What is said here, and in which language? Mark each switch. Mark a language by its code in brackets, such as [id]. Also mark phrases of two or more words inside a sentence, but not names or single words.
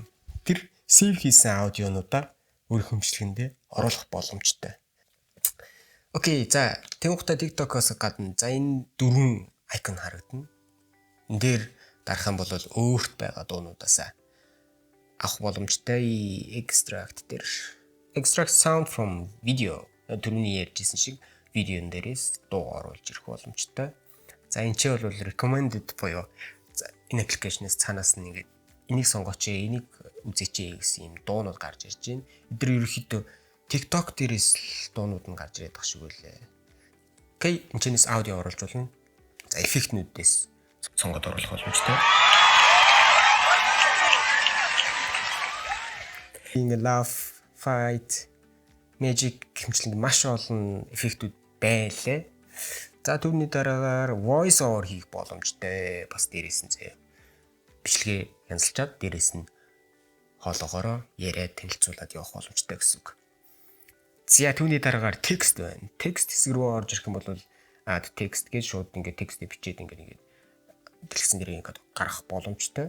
[mn] Тэр save хийсэн аудионуудаа өөрийнхөө бичлэгэндээ оруулах боломжтой. Окей, за тэгвэл TikTok-оос гадна за энэ дөрвөн icon харагдана. Энд дээр дарах юм бол өөрт байгаа дуунуудаас авах боломжтой. Extract дээр [en] extract sound from video [mn] түрүүний ярьжсэн шиг видеон дээрээс дуу оруулж ирэх боломжтой. За энэ ч бол recommended буюу энэ аппликейшнээс цаанаас нь ингээд энийг сонгооч, энийг үзээч гэсэн юм дуунууд гарч ирж байна. Эдгээр ерөөхдөө TikTok дээрээс л дуунууд нь гарч ирээд байгаа шиг байлээ. Окей, энэ чэнэс аудио оруулж болно. За эффектнүүдээс сонгоод оруулах боломжтой. Ингээ [en] laugh, fight, magic [mn] гэмчлэн маш олон эффектүүд байлаа. За түүний дараагаар [en] voice over [mn] хийх боломжтой. Бас дээрээс нь зөө бичлэгээ янзалчаад дээрээс нь хоолоогоороо яриад танилцуулаад явах боломжтой гэсэн үг. За түүний дараагаар текст байна. Текст хэсэг рүү орж ирэх юм бол [en] add text [mn] гэж шууд ингээд текстээ бичээд ингээд дэлгэцэн дээр ингээд гаргах боломжтой.